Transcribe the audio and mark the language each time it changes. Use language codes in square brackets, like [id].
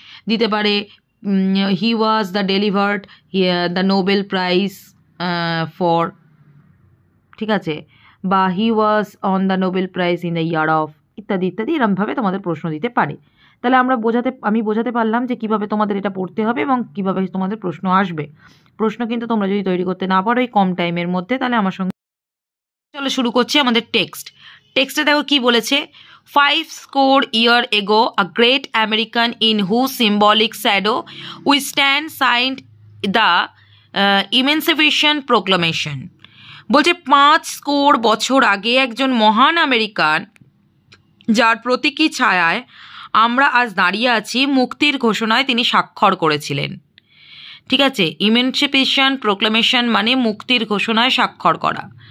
[bn] দিতে পারে [en] he was the delivered the Nobel prize for, [bn] ঠিক আছে, বা [en] he was on the Nobel prize in the year of, [bn] ইত্যাদি ইত্যাদি এরমভাবে তোমাদের প্রশ্ন দিতে পারে। তাহলে আমি বোঝাতে পারলাম যে কিভাবে তোমাদের এটা পড়তে হবে এবং কিভাবে তোমাদের প্রশ্ন আসবে। প্রশ্ন কিন্তু তোমরা যদি তৈরি করতে না পারো এই কম টাইমের মধ্যে তাহলে আমার সঙ্গে চলো শুরু করছি আমাদের টেক্সটে দেখো কি বলেছে। [en] 5 score year ago, a great American in whose symbolic shadow we stand signed the Emancipation Proclamation. [bn] বলছে 5 স্কোর বছর আগে একজন মহান আমেরিকান যার প্রতীকী ছায়ায় আমরা আজ দাঁড়িয়ে আছি মুক্তির ঘোষণায় তিনি স্বাক্ষর করেছিলেন। ঠিক আছে, ইমেনসিপেশন প্রোক্লেমেশন মানে মুক্তির ঘোষণায় স্বাক্ষর করা।